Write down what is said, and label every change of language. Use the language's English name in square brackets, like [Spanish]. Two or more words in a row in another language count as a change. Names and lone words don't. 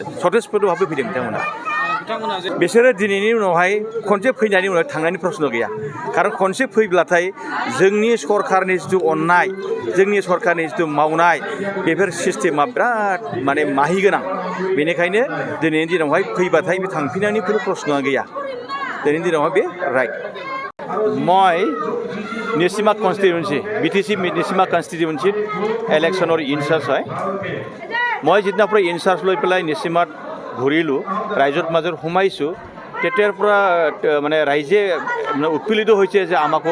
[Bodo] सतेजपुरहाबो फैदों बिथांमोना बिसोरो दिनैनि उनावहाय खनसे फैनायनि उनाव थांनायनि प्रश्न गैया खारन खनसे फैब्लाथाय जोंनि सरकारनि जिथु अननाय जोंनि सरकारनि जिथु मावनाय बेफोर सिस्टेमा बिराद माने माहि गोनां बेनिखायनो दिनैनि दिनावहाय फैबाथाय बे थांफिननायनि खुनु प्रश्नआ गैया। दिनैनि दिनावहाय बे राइट [Assamese] মই নিচিমা কনষ্টিটিউয়েন্সি বিটিসি নিচিমা কনষ্টিটিউয়েন্সিত ইলেকশ্যনৰ ইনচাৰ্জ হয়। মই যিদিনাৰ পৰা ইনচাৰ্জ লৈ পেলাই নিচিমাত ঘূৰিলোঁ ৰাইজৰ মাজত সোমাইছোঁ তেতিয়াৰ পৰা মানে ৰাইজে উৎপীড়িত হৈছে যে আমাকো